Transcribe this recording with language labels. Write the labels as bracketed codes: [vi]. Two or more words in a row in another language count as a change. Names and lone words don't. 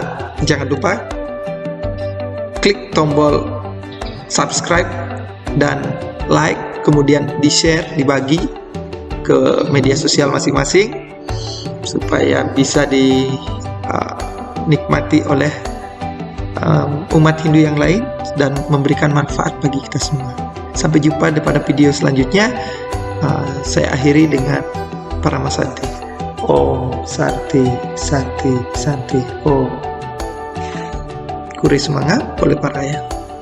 [id] Jangan lupa klik tombol subscribe dan like, kemudian di-share, dibagi ke media sosial masing-masing supaya bisa dinikmati oleh umat Hindu yang lain dan memberikan manfaat bagi kita semua. Sampai jumpa pada video selanjutnya. Saya akhiri dengan Paramasanti. [sa] Om Santi Santi Santi Om. Kuri Semanga oleh Paraya.